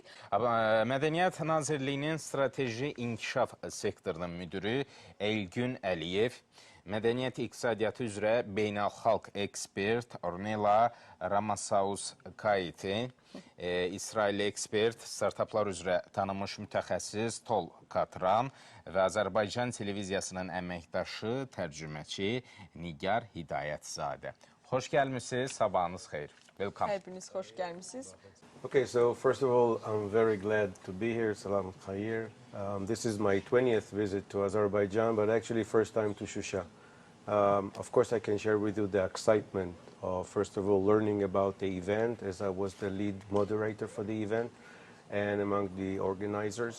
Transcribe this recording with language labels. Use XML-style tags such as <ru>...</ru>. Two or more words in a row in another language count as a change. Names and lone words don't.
<az>Mədəniyyət Nazirliyinin strateji inkişaf sektorunun müdürü Elgün Əliyev, Mədəniyyət İqtisadiyyatı üzrə beynəlxalq ekspert Ornella Ramasaus-Kaiti, İsrailli ekspert, startaplar üzrə tanınmış mütəxəssis Tal Catran və Azərbaycan televiziyasının əməkdaşı, tərcüməçi Nigar Hidayətzadə. Xoş gəlmişsiniz, sabahınız xeyir.</az> <en>Welcome.</en> <tr>Hepiniz hoş gelmişsiniz.</tr> <en>Okay, so first of all, I'm very glad to be here.</en> <az>Salam Khair.</az> <en>This is my 20th visit to Azerbaijan, but actually first time to Shusha. Of course, I can share with you the excitement of, first of all, learning about the event, as I was the lead moderator for the event and among the organizers.</en>